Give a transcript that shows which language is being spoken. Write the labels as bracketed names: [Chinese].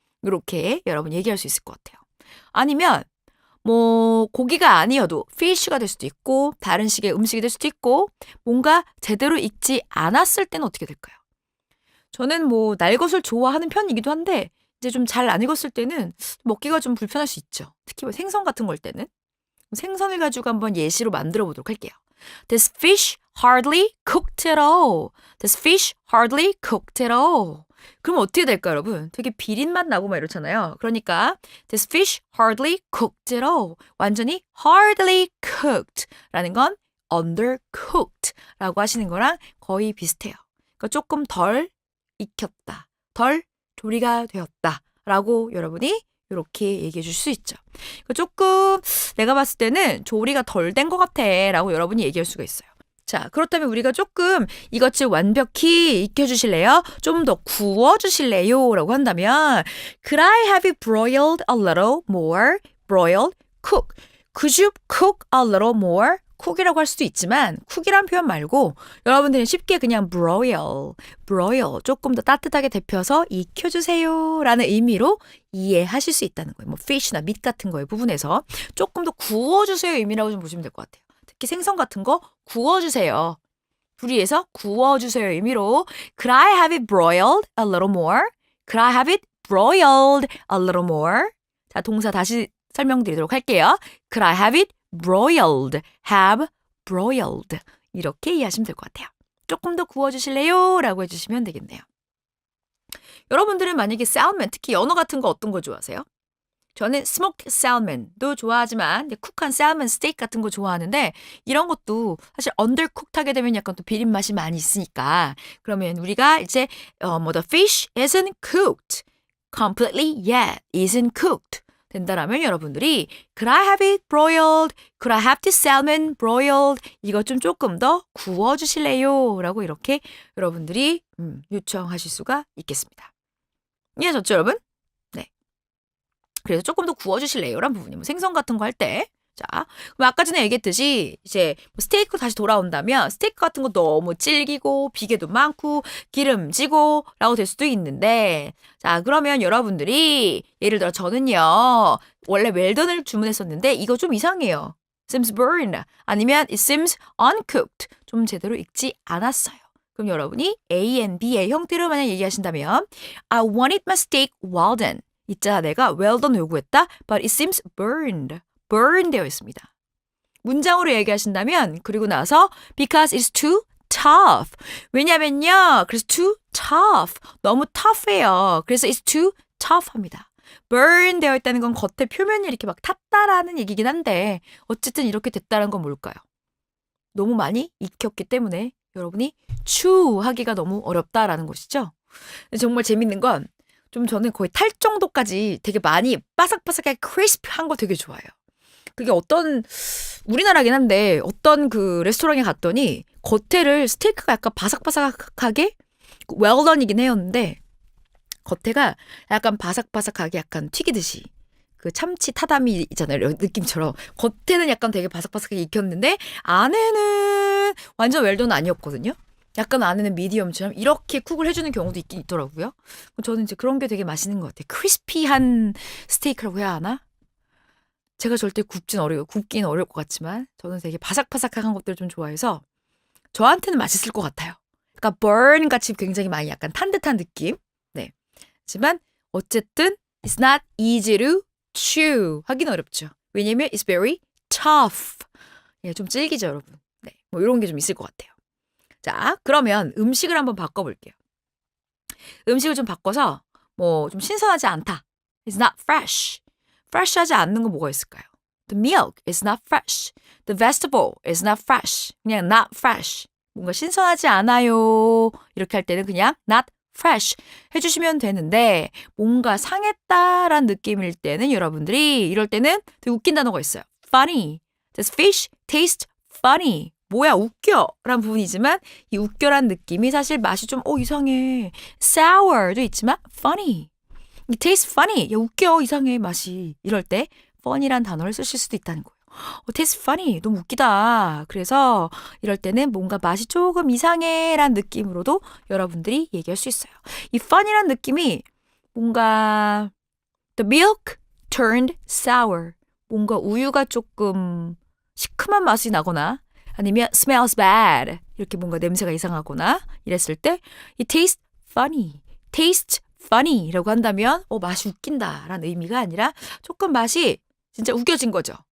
[Korean] 요렇게 여러분 얘기할 수 있을 것 같아요. 아니면 뭐 고기가 아니어도 fish가 될 수도 있고 다른 식의 음식이 될 수도 있고 뭔가 제대로 익지 않았을 때는 어떻게 될까요? 저는 뭐 날 것을 좋아하는 편이기도 한데 이제 좀 잘 안 익었을 때는 먹기가 좀 불편할 수 있죠. 특히 뭐 생선 같은 걸 때는. 생선을 가지고 한번 예시로 만들어 보도록 할게요. [English] This fish hardly cooked at all. This fish hardly cooked at all. [Korean] 그럼 어떻게 될까요, 여러분? 되게 비린맛 나고 막 이렇잖아요. 그러니까 [English] this fish hardly cooked at all. [Korean] 완전히 hardly cooked 라는 건 undercooked 라고 하시는 거랑 거의 비슷해요. 그러니까 조금 덜 익혔다. 덜 조리가 되었다. 라고 여러분이 이렇게 얘기해 줄 수 있죠. 그러니까 조금 내가 봤을 때는 조리가 덜 된 것 같아. 라고 여러분이 얘기할 수가 있어요. 자, 그렇다면 우리가 조금 이것을 완벽히 익혀주실래요? 좀 더 구워주실래요? 라고 한다면 [English] Could I have it broiled a little more? broiled, cook. Could you cook a little more? [Korean] 쿡이라고 할 수도 있지만 쿡이란 표현 말고 여러분들은 쉽게 그냥 broil 조금 더 따뜻하게 데펴서 익혀주세요 라는 의미로 이해하실 수 있다는 거예요. 뭐 fish나 meat 같은 거의 부분에서 조금 더 구워주세요 의미라고 좀 보시면 될 것 같아요. 특히 생선 같은 거 구워주세요. 불 위에서 구워주세요 의미로 [English] Could I have it broiled a little more? Could I have it broiled a little more? 자, 동사 다시 설명드리도록 할게요. Could I have it broiled, have broiled [Korean] 이렇게 이해하시면 될 것 같아요. 조금 더 구워주실래요? 라고 해주시면 되겠네요. 여러분들은 만약에 salmon, 특히 연어 같은 거 어떤 거 좋아하세요? 저는 smoked salmon도 좋아하지만 쿡한 salmon steak 같은 거 좋아하는데 이런 것도 사실 undercooked 하게 되면 약간 또 비린 맛이 많이 있으니까 그러면 우리가 이제 [English] the fish isn't cooked completely yet, isn't cooked [Korean] 된다라면 여러분들이 [English] Could I have it broiled? Could I have this salmon broiled? [Korean] 이것 좀 조금 더 구워주실래요? 라고 이렇게 여러분들이 요청하실 수가 있겠습니다. 이해하셨죠, 여러분? 네. 그래서 조금 더 구워주실래요? 라는 부분이 뭐 생선 같은 거 할 때 자, 그럼 아까 전에 얘기했듯이 이제 스테이크 다시 돌아온다면 스테이크 같은 거 너무 질기고 비계도 많고 기름지고 라고 될 수도 있는데 자, 그러면 여러분들이 예를 들어 저는요 원래 웰던을 주문했었는데 이거 좀 이상해요. [English] seems burned [Korean] 아니면 [English] it seems uncooked [Korean] 좀 제대로 익지 않았어요. 그럼 여러분이 A and B의 형태로 만약 얘기하신다면 [English] I wanted my steak well done. [Korean] 있잖아 내가 well done 요구했다 [English] but it seems burned. [Korean] burn 되어 있습니다. 문장으로 얘기하신다면 그리고 나서 [English] because it's too tough. [Korean] 왜냐면요. 그래서 [English] too tough. [Korean] 너무 [English] tough해요. 그래서 it's too tough 합니다. [Korean] burn 되어 있다는 건 겉에 표면이 이렇게 막 탔다라는 얘기긴 한데 어쨌든 이렇게 됐다는 건 뭘까요? 너무 많이 익혔기 때문에 여러분이 chew 하기가 너무 어렵다라는 것이죠. 정말 재밌는 건 좀 저는 거의 탈 정도까지 되게 많이 바삭바삭하게 크리스피한 거 되게 좋아해요. 그게 어떤 우리나라긴 한데 어떤 그 레스토랑에 갔더니 겉에를 스테이크가 약간 바삭바삭하게 웰던이긴 해였는데 겉에가 약간 바삭바삭하게 약간 튀기듯이 그 참치 타다미 있잖아요. 느낌처럼 겉에는 약간 되게 바삭바삭하게 익혔는데 안에는 완전 웰던 아니었거든요. 약간 안에는 미디엄처럼 이렇게 쿡을 해주는 경우도 있긴 있더라고요. 저는 이제 그런 게 되게 맛있는 것 같아요. 크리스피한 스테이크라고 해야 하나? 제가 절대 굽긴 어려울 것 같지만 저는 되게 바삭바삭한 것들을 좀 좋아해서 저한테는 맛있을 것 같아요. 그러니까 burn 같이 굉장히 많이 약간 탄 듯한 느낌. 네. 하지만 어쨌든 [English] it's not easy to chew [Korean] 하긴 어렵죠. [English] 왜냐면 it's very tough. [Korean] 예, 좀 질기죠, 여러분. 네. 뭐 이런 게 좀 있을 것 같아요. 자, 그러면 음식을 한번 바꿔볼게요. 음식을 좀 바꿔서 뭐 좀 신선하지 않다. [English] It's not fresh. [Korean] fresh하지 않는 건 뭐가 있을까요? [English] The milk is not fresh. The vegetable is not fresh. [Korean] 그냥 [English] not fresh. [Korean] 뭔가 신선하지 않아요. 이렇게 할 때는 그냥 not fresh 해주시면 되는데 뭔가 상했다란 느낌일 때는 여러분들이 이럴 때는 되게 웃긴 단어가 있어요. [English] funny. This fish tastes funny. [Korean] 뭐야 웃겨 라는 부분이지만 이 웃겨란 느낌이 사실 맛이 좀 이상해. sour도 있지만 funny. [English] It tastes funny. [Korean] 야 웃겨 이상해 맛이. 이럴 때 funny란 단어를 쓰실 수도 있다는 거예요. [English] tastes funny. [Korean] 너무 웃기다. 그래서 이럴 때는 뭔가 맛이 조금 이상해 란 느낌으로도 여러분들이 얘기할 수 있어요. [English] 이 funny란 [Korean] 느낌이 뭔가 [English] the milk turned sour. [Korean] 뭔가 우유가 조금 시큼한 맛이 나거나 아니면 [English] smells bad. [Korean] 이렇게 뭔가 냄새가 이상하거나 이랬을 때 [English] it tastes funny. taste funny [Korean] 라고 한다면 맛이 웃긴다 라는 의미가 아니라 조금 맛이 진짜 우겨진 거죠.